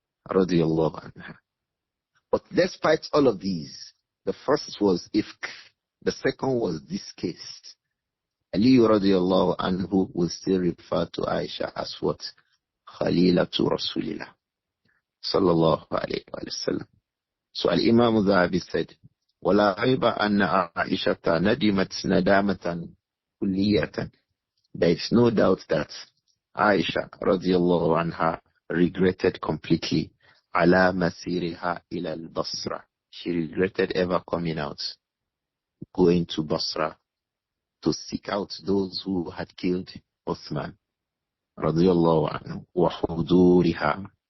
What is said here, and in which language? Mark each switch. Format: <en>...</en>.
<en>Radiyallahu anha. But despite all of these, the first was ifk, the second was this case. Ali radiyallahu anhu will still refer to Aisha as what? Khalilatu Rasulillah sallallahu alayhi wa sallam. So Imām Adh-Dhahabi said,</en> <ar>وَلَا عِيبَ أَنَّ عَائِشَةَ نَدِمَتْ نَدَامَةً كُلِّيَّةً.</ar> <en>There is no doubt that Aisha radiyallahu anha regretted completely ala masiriha ila al-Basra. She regretted ever coming out, going to Basra to seek out those who had killed Uthman radiyallahu anhu, wa huduriha</en>